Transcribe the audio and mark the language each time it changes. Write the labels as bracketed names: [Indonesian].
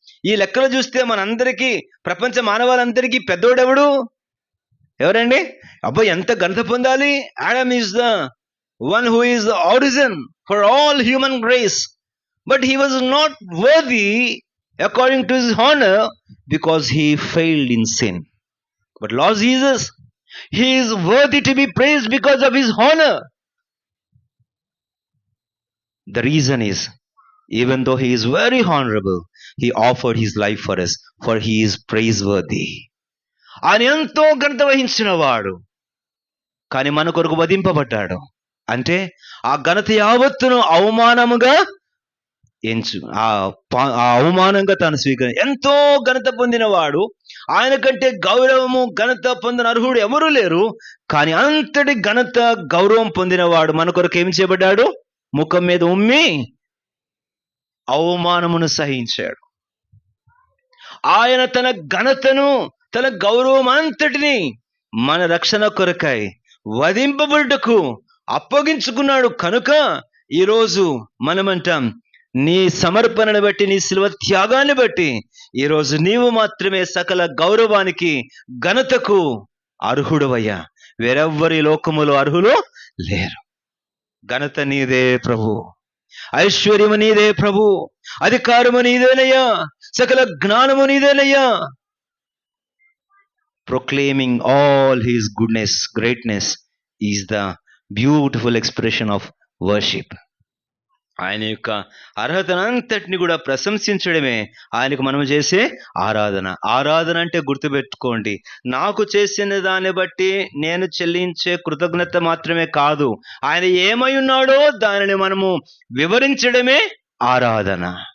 [Telugu] ఈ లెక్కలు చూస్తే మనందరికీ, ప్రపంచ మానవాళందరికీ పెద్దోడెవడు? ఎవరండి? అబ్బాయి ఎంత ఘనత పొందాలి? [English] Adam is the one who is the origin for all human race, but he was not worthy according to his honour because he failed in sin. But Lord Jesus, he is worthy to be praised because of his honor. The reason is, even though he is very honorable, he offered his life for us, for he is praiseworthy. [Telugu] ఆయన ఎంతో ఘనత వహించిన వాడు, కానీ మన కొరకు వధింపబడ్డాడు. అంటే ఆ ఘనత యావత్తును అవమానముగా ఆ అవమానంగా తాను ఎంతో ఘనత పొందినవాడు. ఆయన కంటే గౌరవము ఘనత పొందిన అర్హుడు ఎవరూ లేరు. కానీ అంతటి ఘనత గౌరవం పొందినవాడు మన కొరకు ఏమి చేయబడ్డాడు? ముఖం మీద ఉమ్మి అవమానమును సహించాడు. ఆయన తన ఘనతను, తన గౌరవం అంతటిని మన రక్షణ కొరకై వధింపబడుటకు అప్పగించుకున్నాడు. కనుక ఈరోజు మనమంటాం, నీ సమర్పణను బట్టి, నీ శిలువ త్యాగాన్ని బట్టి ఈరోజు నీవు మాత్రమే సకల గౌరవానికి, ఘనతకు అర్హుడవయ్యా. వేరెవ్వరి లోకములో అర్హులు లేరు. ఘనత నీదే ప్రభు, ఐశ్వర్యము నీదే ప్రభు, అధికారము నీదేనయ్యా, సకల జ్ఞానము నీదేనయ్యా. [English] Proclaiming all his goodness, greatness is the beautiful expression of worship. [Telugu] ఆయన యొక్క అర్హతనంతటిని కూడా ప్రశంసించడమే ఆయనకు మనం చేసే ఆరాధన. ఆరాధన అంటే గుర్తుపెట్టుకోండి, నాకు చేసిన దాన్ని బట్టి నేను చెల్లించే కృతజ్ఞత మాత్రమే కాదు, ఆయన ఏమై ఉన్నాడో దానిని మనము వివరించడమే ఆరాధన.